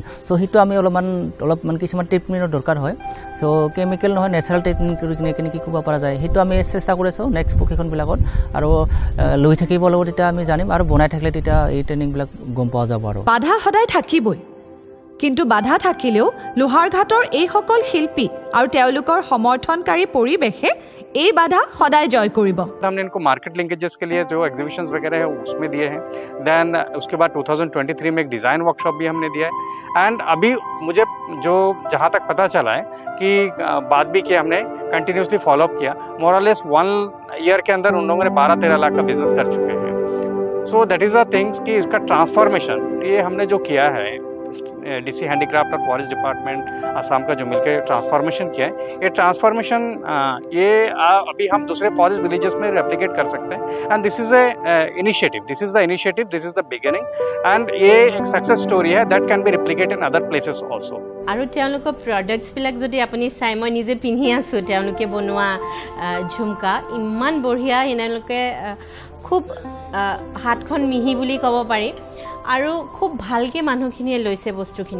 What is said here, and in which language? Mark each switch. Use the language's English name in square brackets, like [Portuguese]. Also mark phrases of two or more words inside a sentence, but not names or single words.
[Assamese] সেইটো আমি অলপমান কিছুমান ট্ৰিটমেণ্টৰ দৰকাৰ হয়। কেমিকেল নহয়, নেচাৰেল ট্ৰিটমেণ্ট কৰি কিনে কেনেকৈ কৰিব পৰা যায় সেইটো আমি চেষ্টা কৰিছোঁ নেক্সট প্ৰশিক্ষণবিলাকত। আৰু লৈ থাকিব লাগিব, তেতিয়া আমি জানিম। আৰু বনাই থাকিলে তেতিয়া এই ট্ৰেইনিংবিলাক গম পোৱা যাব। আৰু বাধা সদায় থাকিবই, কিন্তু বাধা থাকিলেও লোহাৰঘাটৰ এইসকল শিল্পী আৰু তেওঁলোকৰ সমৰ্থনকাৰী পৰিৱেশে এই বাধা সদায় জয় কৰিব। [Hindi] हमने इनको [English] market linkages [Hindi] के लिए जो एग्जीबिशंस वगैरह है उसमें दिए हैं। देन उसके बाद 2023 में एक [English] design workshop [Hindi] भी हमने दिया है। एंड अभी मुझे जो जहाँ तक पता चला है कि बात भी किया, हमने [English] continuously follow-up [Hindi] किया। मोरलेस 1 ईयर के अंदर उन लोगों ने 12-13 लाख का बिजनेस कर चुके हैं। [English] so that is the things [Hindi] कि इसका ट्रांसफॉर्मेशन ये हमने जो किया है, [English] DC handicraft [Hindi] और [English] forest department [Hindi] असम का जो मिलकर ट्रांसफॉर्मेशन किया है, ये ट्रांसफॉर्मेशन ये अभी हम दूसरे [English] forest villages [Hindi] में रेप्लिकेट कर सकते हैं। [English] and this is initiative, this is the beginning, and [Hindi] ये एक [English] success story [Hindi] है [English] that can be replicated in other places also. [Assamese] আৰু তেওঁলোকৰ প্ৰডাক্টছবিলাক যদি আপুনি চাই, মই নিজে পিন্ধি আছোঁ তেওঁলোকে বনোৱা ঝুমকা, ইমান বঢ়িয়া। তেওঁলোকে খুব হাতখন মিহি বুলি ক'ব পাৰি আৰু খুব ভালকৈ মানুহখিনিয়ে লৈছে বস্তুখিনি।